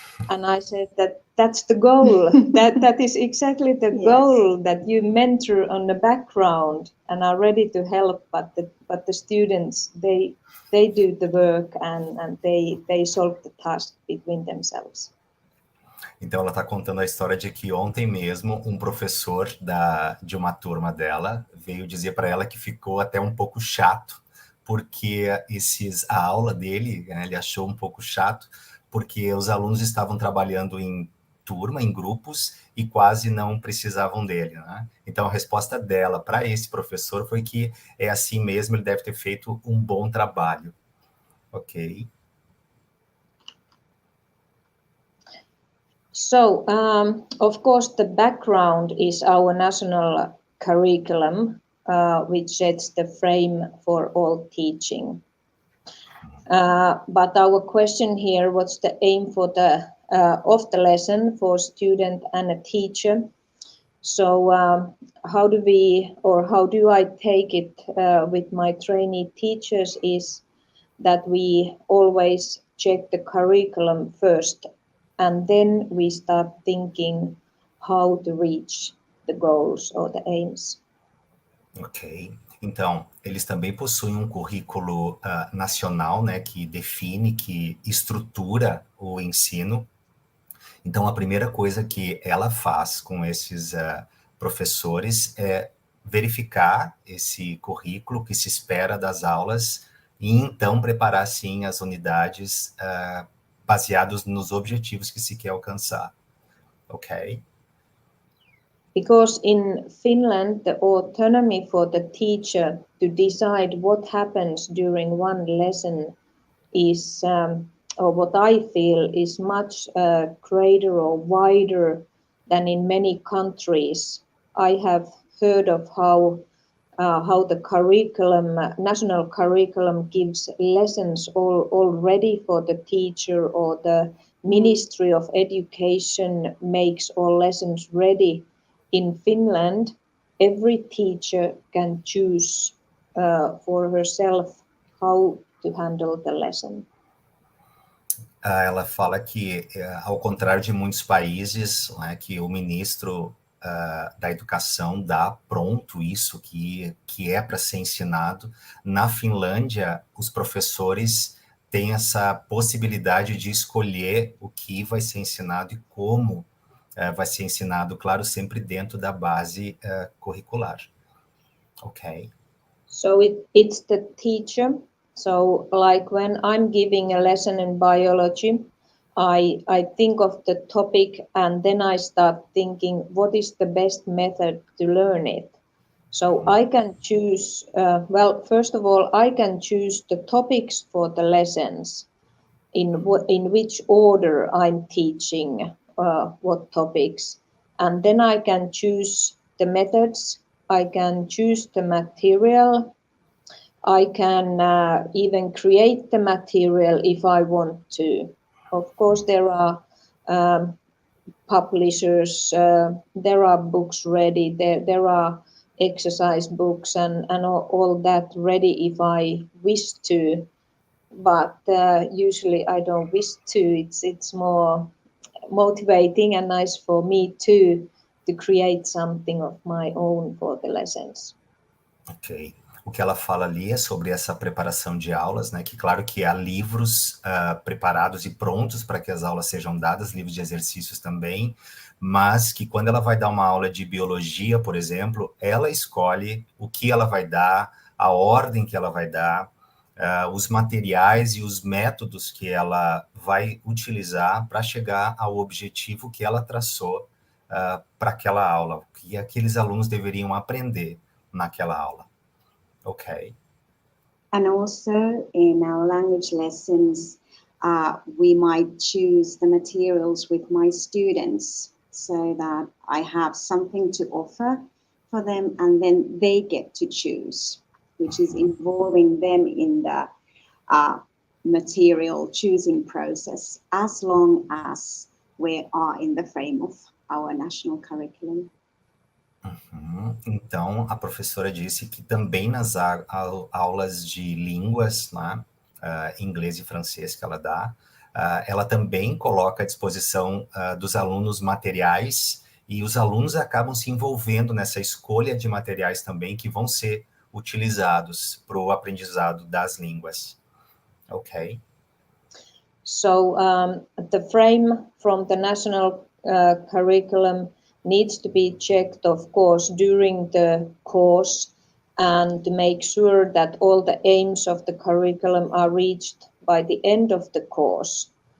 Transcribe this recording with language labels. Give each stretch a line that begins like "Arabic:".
English: And I said that's the goal. that is exactly the goal, that you mentor on the background and are ready to help, but the students, they do the work and they solve the task between themselves.
Portuguese: Então, ela está contando a história de que ontem mesmo um professor de uma turma dela veio dizer para ela que ficou até um pouco chato, porque a aula dele, né, ele achou um pouco chato, porque os alunos estavam trabalhando em turma, em grupos, e quase não precisavam dele, né? Então, a resposta dela para esse professor foi que é assim mesmo, ele deve ter feito um bom trabalho. Ok?
English: So, of course, the background is our national curriculum, which sets the frame for all teaching. But our question here, what's the aim for of the lesson for student and a teacher? So how do I take it with my trainee teachers is that we always check the curriculum first, and then we start thinking how to reach the goals or the aims. Ok.
Portuguese: Então, eles também possuem um currículo nacional, né, que define, que estrutura o ensino. Então, a primeira coisa que ela faz com esses professores é verificar esse currículo que se espera das aulas e, então, preparar, sim, as unidades baseados nos objetivos que se quer alcançar. Ok?
English: Because in Finland, the autonomy for the teacher to decide what happens during one lesson is, or what I feel is much greater or wider than in many countries. I have heard of how the curriculum, national curriculum, gives lessons already for the teacher, or the Ministry of Education makes all lessons ready. In Finland, every teacher can choose for herself how to handle the lesson.
Portuguese: Ela fala que, ao contrário de muitos países, né, que o ministro da educação dá pronto isso que é para ser ensinado, na Finlândia, os professores têm essa possibilidade de escolher o que vai ser ensinado e como vai ser ensinado, claro, sempre dentro da base curricular. Okay.
English: So it's the teacher. So like when I'm giving a lesson in biology, I think of the topic and then I start thinking what is the best method to learn it. So I can choose, first of all, I can choose the topics for the lessons, in which order I'm teaching what topics. And then I can choose the methods, I can choose the material, I can even create the material if I want to. Of course, there are publishers, there are books ready, there are exercise books and all that ready if I wish to. But usually I don't wish to. It's more motivating and nice for me to create something of my own for the lessons. Ok.
Portuguese: O que ela fala ali é sobre essa preparação de aulas, né? Que claro que há livros preparados e prontos para que as aulas sejam dadas, livros de exercícios também, mas que quando ela vai dar uma aula de biologia, por exemplo, ela escolhe o que ela vai dar, a ordem que ela vai dar, os materiais e os métodos que ela vai utilizar para chegar ao objetivo que ela traçou para aquela aula, que aqueles alunos deveriam aprender naquela aula. Okay.
English: And also in our language lessons, we might choose the materials with my students so that I have something to offer for them and then they get to choose, which is involving them in the material choosing process as long as we are in the frame of our national curriculum. Uhum.
Portuguese: Então, a professora disse que também nas aulas de línguas, né, inglês e francês que ela dá, ela também coloca à disposição dos alunos materiais e os alunos acabam se envolvendo nessa escolha de materiais também que vão ser utilizados para o aprendizado das línguas. Ok.
English: So the frame from the national curriculum needs to be checked, of course, during the course and to make sure that all the aims of the curriculum are reached by the end of the course.